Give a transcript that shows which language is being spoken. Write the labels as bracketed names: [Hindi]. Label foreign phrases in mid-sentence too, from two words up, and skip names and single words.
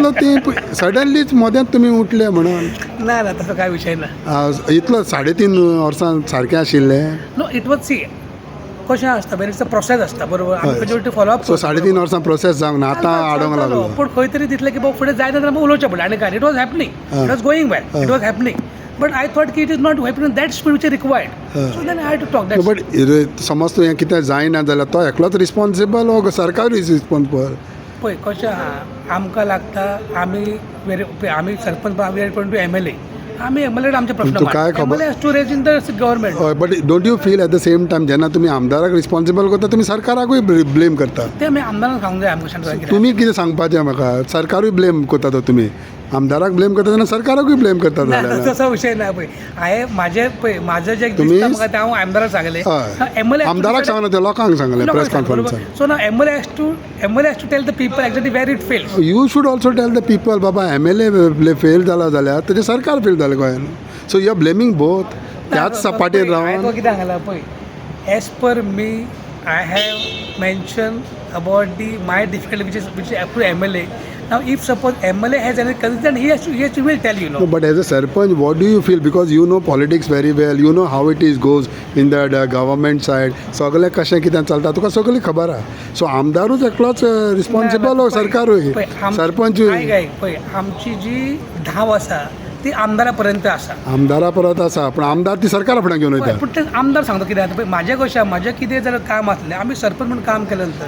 [Konkani] इतलो ती सडनलीच मदेंच तुमी उठले म्हणून? ना तसो कांय विशय ना. इतलो 3.5 वर्सां सारकें आशिल्लें? [English] No it was see [Konkani] कशें आसता [English] where it's a process [Konkani] आसता बरोबर, आमी [English] majority follow up. [Konkani] सो 3.5 वर्सां प्रोसेस जावंक ना, आतां आडोंक लागलो. पूण खंय तरी दिसलें की बाबा फुडें जाय जाल्यार आमकां उलोवचें पडलें आनी काय. [English] It was happening, it was going well, it was happening, but I thought की it is not happening that speed which is required. So then I had to talk that. [Konkani] बट समज तूं हें कितें जायना जाल्यार तो एकलोच रिस्पॉन्सिबल वो सरकारूय रिस्पॉन्सिबल? पळय कशें आहा, आमकां लागता आमी सरपंच [English] we are going to [Konkani] MLA, आमी MLA आमचे प्रश्न काय खबर? [English] MLA has to raise in the government. [Konkani] हय, [English] But don't you feel at the same time [Konkani] जेन्ना तुमी आमदाराक रिस्पॉन्सिबल करता तुमी सरकाराकूय ब्लेम करता? ते आमी आमदारांक सांगूंक जाय आमकां. तुमी कितें सांगपाचें म्हाका? सरकारूय ब्लेम करता तो तुमी, आमदाराक ब्लेम करता तेन्ना सरकाराकूय ब्लेम करता जाल्यार? तसो विशय ना. पळय हांवें म्हाजें जे तुम्ही- दिसता म्हाका तें हांव आमदाराक सांगलें. हय, आमदाराक सांगना ते लोकांक सांगलें प्रेस कॉन्फरन्सान. [English] So ना MLA has to tell the people exactly where it fails. You should also tell the people [Konkani] बाबा MLA फेल जाला जाल्यार तेजें सरकार फेल जालें गोंयान. [English] So you are blaming both. [Konkani] त्याच सपाटीर हांवें रावन कितें सांगलां पळय, [English] as per me I have mention about my difficulty which is to MLA. Now if suppose MLA has any concern he has to will tell you know. But as a sarpanch, what do you feel? Because you know politics very well, you know how it is goes in the government side. [Konkani] सगळें कशें कितें चलता तुका सगळी खबर आहा. सो आमदारूच एकलोच रिस्पॉन्सिबल हो सरकारूय सरपंचूय? पळय आमची जी धांव आसा ती आमदारा पर्यंत आसा. आमदारा परत आसा पूण आमदार ती सरकारा फुडें घेवन वयता. पूण ते आमदार सांगता कितें जाता पळय म्हाजें कशें म्हाजें कितें जाल्यार काम आसलें आमी सरपंच म्हणून काम केलें नंतर.